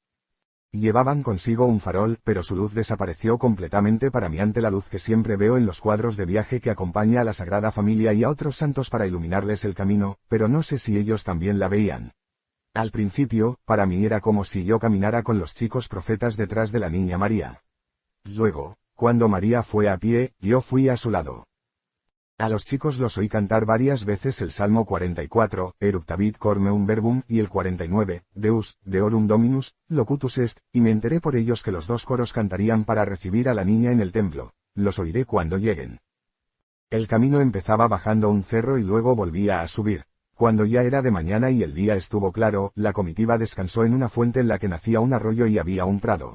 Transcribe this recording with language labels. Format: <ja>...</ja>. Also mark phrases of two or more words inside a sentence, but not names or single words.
<es>Llevaban consigo un farol, pero su luz desapareció completamente para mí ante la luz que siempre veo en los cuadros de viaje que acompaña a la Sagrada Familia y a otros santos para iluminarles el camino, pero no sé si ellos también la veían. Al principio, para mí era como si yo caminara con los chicos profetas detrás de la niña María. Luego, cuando María fue a pie, yo fui a su lado. A los chicos los oí cantar varias veces el Salmo 44,</es> <la>Eructavit cor meum verbum,</la> <es>y el 49,</es> <la>Deus, Deorum Dominus, locutus est,</la> <es>y me enteré por ellos que los 2 coros cantarían para recibir a la niña en el templo. Los oiré cuando lleguen. El camino empezaba bajando un cerro y luego volvía a subir. Cuando ya era de mañana y el día estuvo claro, la comitiva descansó en una fuente en la que nacía un arroyo y había un prado.</es>